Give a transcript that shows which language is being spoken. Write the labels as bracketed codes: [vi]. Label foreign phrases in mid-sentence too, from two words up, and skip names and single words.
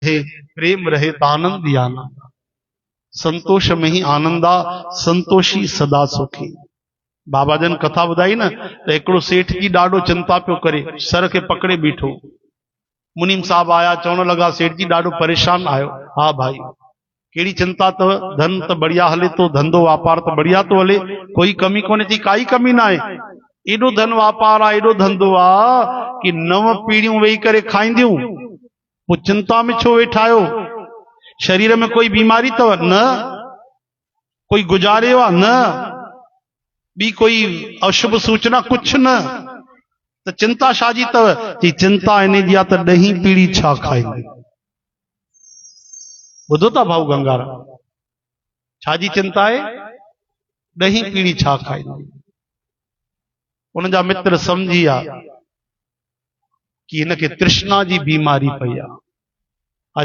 [sd] रहे प्रेम रहे त आनंद ही आनंद। संतोष में ही आनंद आ, संतोषी सदा सुखी। बाबा जन कथा ॿुधाई न त हिकिड़ो सेठ जी ॾाढो चिंता पियो करे, सर खे पकड़े बीठो। मुनीम साहब आया, चवण लगा सेठ जी ॾाढो परेशान आयो। हा भाई कहिड़ी चिंता अथव? धन त बढ़िया हले तो, धंधो वापार त बढ़िया तो हले, कोई कमी कोन्हे थी, काई कमी ना आहे। एॾो धन वापार आहे, एॾो धंधो आहे कि 9 पीढ़ियूं वेही करे खाईंदियूं, पोइ चिंता में छो वेठा आहियो? शरीर में कोई बीमारी अथव? न। कोई गुजारे आहे? न। ॿी कोई अशुभ सूचना? कुछ न। त चिंता छाजी अथव? जी चिंता इन जी आहे त 10 पीढ़ी छा खाईंदी। ॿुधो था भाऊ गंगारा, छाजी चिंता आहे? 10 पीढ़ी छा खाईंदी। उन जा मित्र समझी विया कि हिनखे तृष्णा जी बीमारी पई आहे।